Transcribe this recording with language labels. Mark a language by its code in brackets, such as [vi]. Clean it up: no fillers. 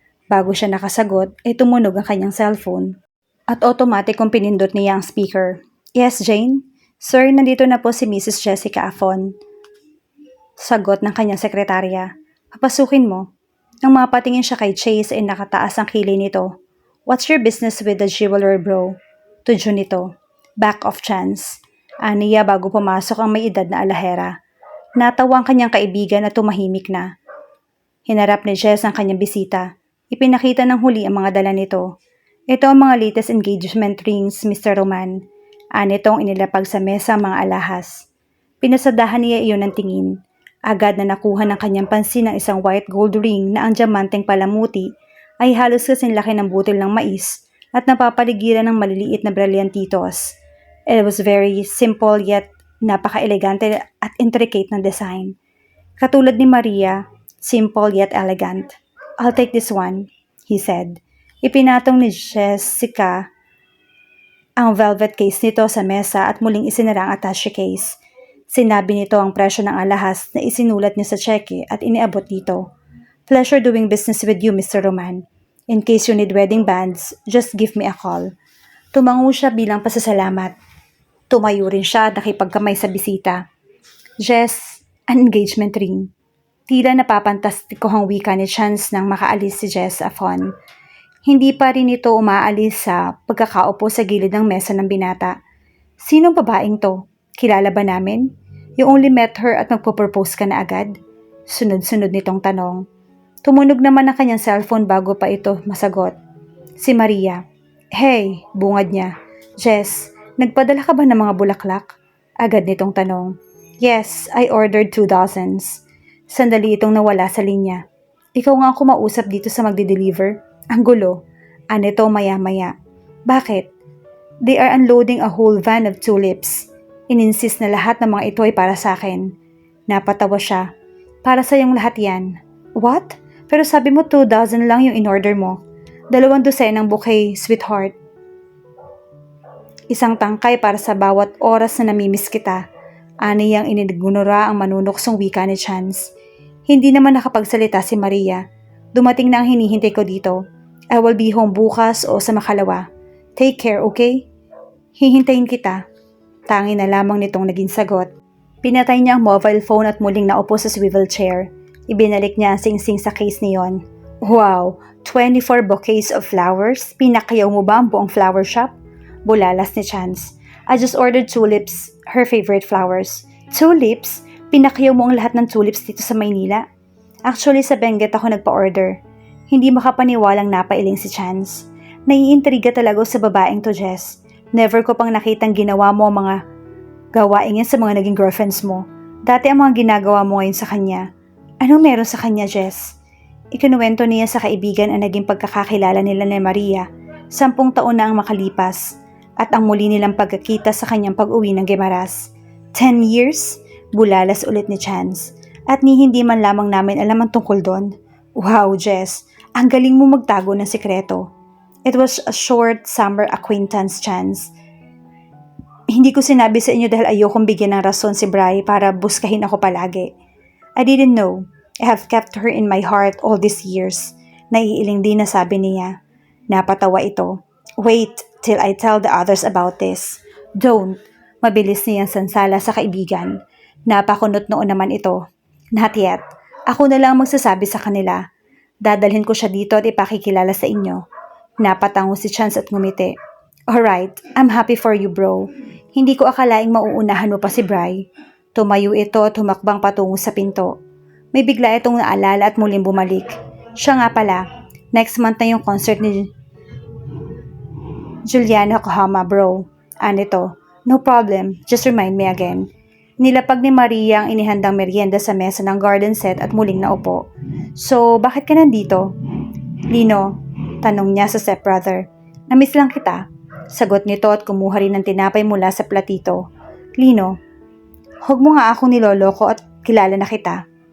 [tl] Bago siya nakasagot, ay tumunog ang kanyang cellphone. At automatic kong pinindot niya ang speaker. [en] "Yes, Jane? [tl] Sir, nandito na po si Mrs. Jessica Afon." Sagot ng kanyang sekretarya. "Papasukin mo." Nang mapatingin siya kay Chase ay nakataas ang kilay nito. [en] "What's your business with the jeweler, bro?" [tl] Tudyo nito. [en] "Back off, Chance." [tl] Aniya bago pumasok ang may edad na alahera. Natawa ang kanyang kaibigan at tumahimik na. Hinarap ni Jess ang kanyang bisita. Ipinakita ng huli ang mga dala nito. "Ito ang mga latest engagement rings, Mr. Roman." Anitong inilapag sa mesa ang mga alahas. Pinasadahan niya iyon ng tingin. Agad na nakuha ng kanyang pansin ang isang white gold ring na ang diamanteng palamuti ay halos kasing laki ng butil ng mais at napapaligiran ng maliliit na brilyantitos. [en] It was very simple yet napaka-elegante at intricate ng design. [tl] Katulad ni Maria, [en] simple yet elegant. "I'll take this one," he said. [tl] Ipinatong ni Jessica ang velvet case nito sa mesa at muling isinara ang attache case. Sinabi nito ang presyo ng alahas na isinulat niya sa cheque at iniabot dito. [en] "Pleasure doing business with you, Mr. Roman. In case you need wedding bands, just give me a call." [tl] Tumango siya bilang pasasalamat. Tumayo rin siya at nakipagkamay sa bisita. [en] "Jess, an engagement ring." [tl] Tila napapantastikohang wika ni Chance nang makaalis si Jess Afon. Hindi pa rin ito umaalis sa pagkakaupo sa gilid ng mesa ng binata. "Sinong babaeng to? Kilala ba namin? [en] You only met her [tl] at magpo-propose ka na agad?" Sunod-sunod nitong tanong. Tumunog naman ang kanyang cellphone bago pa ito masagot. Si Maria. "Hey," bungad niya. "Jess, nagpadala ka ba ng mga bulaklak?" Agad nitong tanong. [en] "Yes, I ordered 2 dozens." [tl] Sandali itong nawala sa linya. "Ikaw nga ang kumausap dito sa magde-deliver? Ang gulo." Anito maya-maya. "Bakit?" [en] "They are unloading a whole van of tulips. [tl] Ininsist na lahat ng mga ito ay para sa akin." Napatawa siya. "Para sa iyong lahat yan." [en] "What? [tl] Pero sabi mo 2 dozen lang yung in-order mo." 2 dosenang bouquet, sweetheart. Isang tangkay para sa bawat oras na namimiss kita. Aniyang inigunura ang manunuksong wika ni Chance. Hindi naman nakapagsalita si Maria. "Dumating na ang hinihintay ko dito. [en] I will be home [tl] bukas o sa makalawa. [en] Take care, okay? [tl] Hihintayin kita." Tangi na lamang nitong naging sagot. Pinatay niya ang mobile phone at muling naupo sa swivel chair. Ibinalik niya ang singsing sa case niyon. [en] "Wow, 24 bouquets of flowers? [tl] Pinakayaw mo ba ang buong flower shop?" Bulalas ni Chance. [en] "I just ordered tulips, her favorite flowers." "Tulips? [tl] Pinakayaw mo ang lahat ng tulips dito sa Maynila?" "Actually, sa Benguet ako nagpa-order." Hindi makapaniwalang napailing si Chance. "Naiintriga talaga sa babaeng to, Jess. Never ko pang nakitang ginawa mo ang mga gawain yan sa mga naging girlfriends mo. Dati ang mga ginagawa mo ngayon sa kanya. Anong meron sa kanya, Jess?" Ikinuwento niya sa kaibigan ang naging pagkakakilala nila ni Maria. 10 taon na ang makalipas at ang muli nilang pagkakita sa kanyang pag-uwi ng Gimaras. [en] 10 years? [tl] Bulalas ulit ni Chance. "At ni hindi man lamang namin alam ang tungkol doon." "Wow, Jess, ang galing mo magtago ng sikreto." [en] "It was a short summer acquaintance, Chance. [tl] Hindi ko sinabi sa inyo dahil ayokong bigyan ng rason si Bri para buskahin ako palagi. [en] I didn't know. I have kept her in my heart all these years." [tl] Naiiling din na sabi niya. Napatawa ito. [en] "Wait till I tell the others about this." "Don't." [tl] Mabilis niyang sansala sa kaibigan. Napakunot noon naman ito. [en] "Not yet. [tl] Ako na lang magsasabi sa kanila. Dadalhin ko siya dito at ipakikilala sa inyo. Napatango si Chance at ngumiti. [en] Alright, I'm happy for you bro. [tl] Hindi ko akalaing mauunahan mo pa si Bri. Tumayo ito at humakbang patungo sa pinto. May bigla itong naalala at muling bumalik. Siya nga pala, [en] next month [tl] na yung concert ni Juliana Kahama bro. [en] Anito, no problem, just remind me again. [tl] Nilapag ni Maria ang inihandang merienda sa mesa ng garden set at muling naupo. So, bakit ka nandito? Lino, tanong niya sa stepbrother. Namiss lang kita. Sagot nito at kumuha rin ng tinapay mula sa platito. Lino, huwag mo nga akong niloloko at kilala na kita.